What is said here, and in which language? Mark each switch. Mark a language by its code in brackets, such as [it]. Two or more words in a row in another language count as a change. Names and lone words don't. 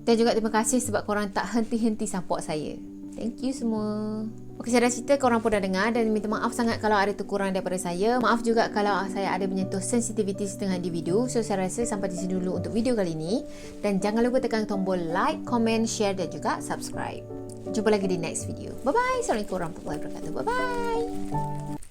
[ms] Dan juga terima kasih sebab korang tak henti-henti support saya. [en] Thank you semua. [ms] Okey, saya dah cerita, korang pun dah dengar dan minta maaf sangat kalau ada kekurangan daripada saya. Maaf juga kalau saya ada menyentuh sensitivity setengah di video. So saya rasa sampai di sini dulu untuk video kali ini. Dan jangan lupa tekan tombol [en] like, comment, share [ms] dan juga subscribe. Jumpa lagi di [en] next video. Bye-bye. [ar] Assalamualaikum warahmatullahi wabarakatuh. [en] Bye-bye.